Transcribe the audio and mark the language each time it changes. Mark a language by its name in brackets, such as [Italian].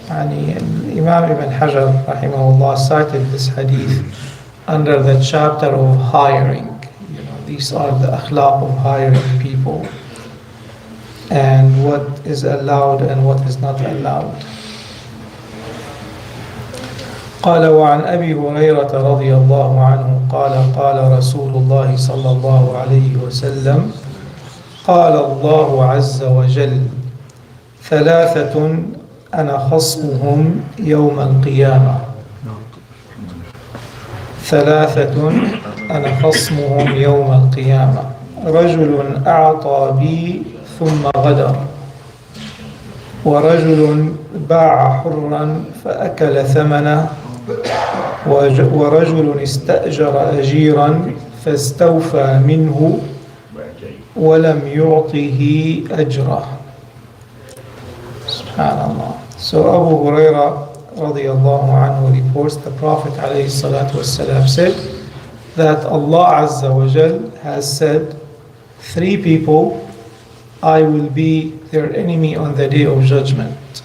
[English] Imam Ibn Hajar rahimahullah cited this hadith under the chapter of hiring. These are the akhlaq of hiring people and what is allowed and what is not allowed. [Arabic] قال وعن أبي هريرة رضي الله عنه قال قال رسول الله صلى الله عليه وسلم قال الله عز وجل ثلاثة أنا خصمهم يوم القيامة ثلاثة أنا خصمهم يوم القيامة رجل أعطى بي ثم غدر ورجل باع حرا فأكل ثمنه ورجل استأجر أجيرا فاستوفى منه ولم يعطه أجره. [English] Subhanallah. So Abu Huraira radiallahu anhu reports the Prophet alayhi salatu wasalam said that Allah Azza wa Jal has said, 3 people, I will be their enemy on the day of judgment.